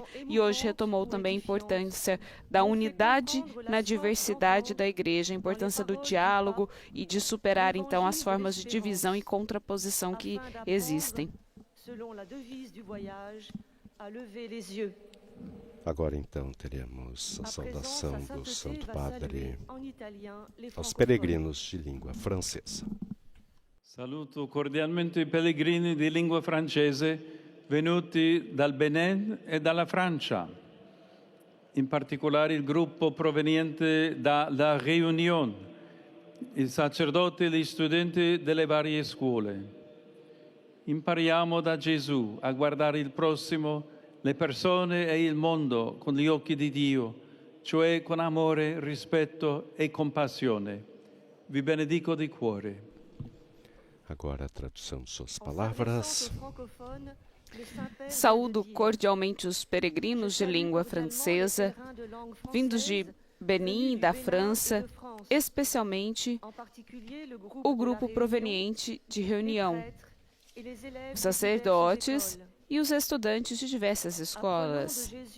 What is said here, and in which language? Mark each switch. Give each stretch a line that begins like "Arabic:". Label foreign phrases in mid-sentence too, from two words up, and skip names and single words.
Portuguese: E hoje retomou também a importância da unidade na diversidade da Igreja, a importância do diálogo e de superar, então, as formas de divisão e contraposição que existem. Agora, então, teremos a saudação do Santo Padre aos peregrinos de língua francesa.
Italian: Saluto cordialmente i pellegrini di lingua francese venuti dal Benin e dalla Francia, in particolare il gruppo proveniente da Réunion, i sacerdoti e gli studenti delle varie scuole. Impariamo da Gesù a guardare il prossimo, le persone e il mondo con gli occhi di Dio, cioè con amore, rispetto e compassione. Vi benedico di cuore.
Portuguese: Agora a tradução de suas palavras. Saúdo cordialmente os peregrinos de língua francesa, vindos de Benin e da França, especialmente o grupo proveniente de Reunião, os sacerdotes e os estudantes de diversas escolas.